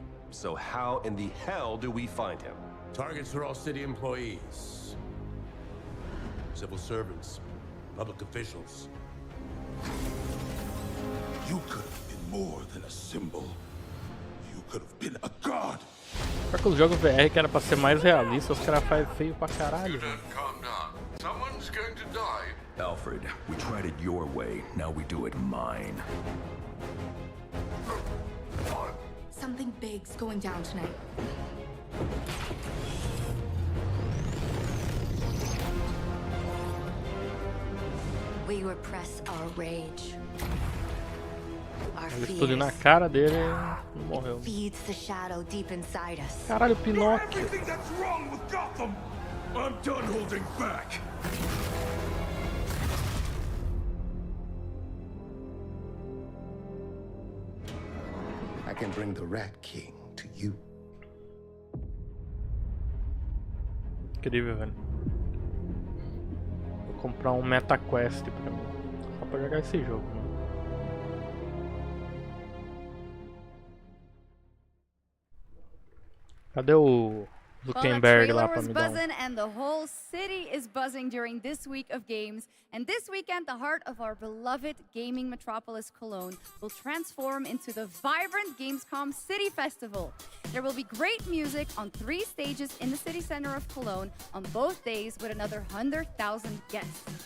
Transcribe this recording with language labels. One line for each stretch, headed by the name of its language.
English: So how in the hell do we find him? Targets are all city employees, civil servants, public officials. You could have been more than a symbol. You could have been a god.
Portuguese: Só que os jogos VR que era pra ser mais realista, os caras fazem feio pra caralho.
English: Calm down. Someone's going to die. Alfred, we tried it your way, now we do it mine. Something big's going down tonight. We repress our rage. Our
Portuguese: Explodiu na cara dele e morreu.
English: Feeds the shadow deep inside us.
Portuguese: Caralho, Pinóquio.
English: Everything that's wrong with Gotham. I'm done holding back. I can bring the Rat King to you.
Portuguese: Incrível, velho. Vou comprar um MetaQuest pra mim. Só pra jogar esse jogo, mano. Cadê o Zuckerberg lá pra me dar
English: buzzing and the whole city is buzzing during this week of games. And this weekend, the heart of our beloved gaming metropolis Cologne will transform into the vibrant Gamescom City Festival. There will be great music on 3 stages in the city center of Cologne on both days with another 100,000 guests.